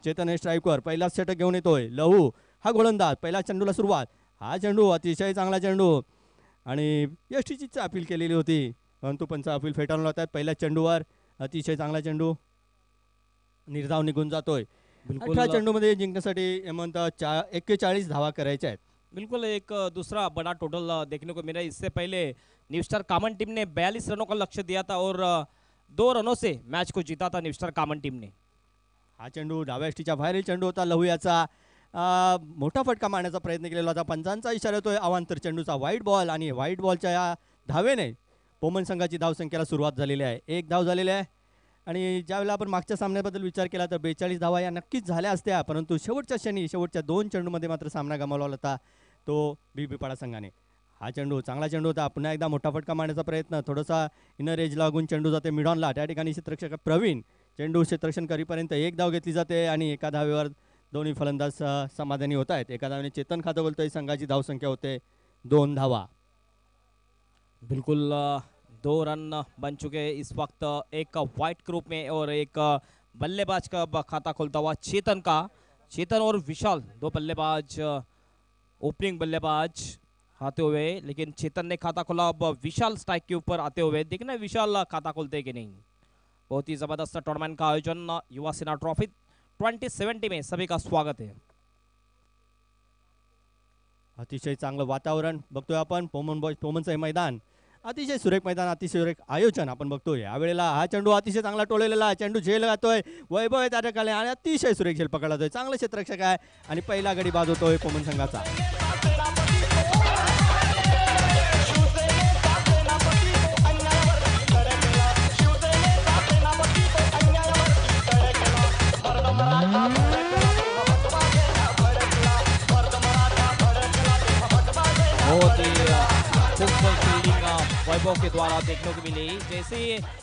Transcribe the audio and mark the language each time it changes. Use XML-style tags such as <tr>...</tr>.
<mr>चेतन हे स्ट्राईकवर पहिलाच षटक घेऊन येतोय. लहू हा गोलंदाज. पहिला चेंडूला सुरुवात. हा चेंडू अतिशय चांगला चेंडू आणि यष्टीचीच अपील केलेली होती, परंतु पंच अपील फेटाळून लावतात. पहिल्या चेंडूवर अतिशय चांगला चेंडू, निर्धाव निघून जातोय. 18 चेंडूमध्ये जिंकण्यासाठी हेमंत 41 धावा करायच्या आहेत.</mr> <hi>बिल्कुल एक दूसरा बड़ा टोटल देखने को मिला. इससे पहले न्यू स्टार कामन टीम ने 42 रनों का लक्ष्य दिया था और 2 रनों से मैच को जीता था न्यू स्टार कामन टीम ने.</hi> <mr>हा चेंडू डाव्या यष्टीच्या बाहेरील चेंडू होता. लहू याचा मोठा फटका मारण्याचा प्रयत्न केलेला होता. पंचांचा इशारा येतोय अवांतर चेंडूचा. व्हाईट बॉल आणि व्हाईट बॉलच्या या धावेने पोमन संघाची धावसंख्येला सुरुवात झालेली आहे. 1 धाव झालेली आहे. आणि ज्यावेळेला आपण मागच्या सामन्याबद्दल विचार केला तर 42 धावा या नक्कीच झाल्या असत्या, परंतु शेवटच्या क्षणी शेवटच्या 2 चेंडूमध्ये मात्र सामना गमावला होता तो बीबीपाडा संघाने. हा चेंडू चांगला चेंडू होता. पुन्हा एकदा मोठा फटका मारण्याचा प्रयत्न, थोडासा इनर एज लागून चेंडू जाते मिडॉनला. त्या ठिकाणी क्षेत्ररक्षक प्रवीण चेंडू क्षेत्ररक्षण करीपर्यंत 1 धाव घेतली जाते आणि एका धावेवर दोन्ही फलंदाज समाधानी होत आहेत. एका धावेने चेतन खातं बोलतोय. संघाची धावसंख्या होते 2 धावा.</mr> <hi>बिल्कुल 2 रन बन चुके हैं इस वक्त. एक वाइट ग्रुप में और एक बल्लेबाज का खाता खोलता हुआ चेतन का. चेतन और विशाल 2 बल्लेबाज, ओपनिंग बल्लेबाज आते हुए, लेकिन चेतन ने खाता खोला. अब विशाल स्ट्राइक के ऊपर आते हुए, देखना विशाल खाता खोलते कि नहीं. बहुत ही जबरदस्त टूर्नामेंट का आयोजन युवा सेना ट्रॉफी 2070 में सभी का स्वागत है.</hi> <mr>अतिशय चांगलं वातावरण बघतोय आपण. पोमनचं हे मैदान अतिशय सुरेख मैदान, अतिशय सुरेख आयोजन आपण बघतोय. यावेळेला हा चेंडू अतिशय चांगला टोळलेला. चेंडू झेल गातोय. वैभव आहे त्या ठिकाणी आणि अतिशय सुरेख झेल पकडला जातोय. चांगलं क्षेत्ररक्षक आहे आणि पहिला गडी बाद होतोय पोमन संघाचा.</mr> <hi>बहुत ही खूबसूरत फील्डिंग वैभव के द्वारा देखने को मिली. जैसे</hi>